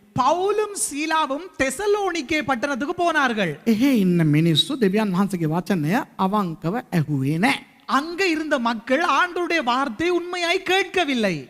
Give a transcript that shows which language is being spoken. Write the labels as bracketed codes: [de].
[ta] பவுலும் சீலாவும் தெசலோனிக்கே பட்டணத்துக்கு போனார்கள். [si] එහේ ඉන්න මිනිස්සු දෙවියන් වහන්සේගේ වචනය අවංකව ඇහුවේ නැහැ. [ta] அங்க இருந்த மக்கள் ஆண்டவருடைய வார்த்தை உண்மையாய் கேட்கவில்லை.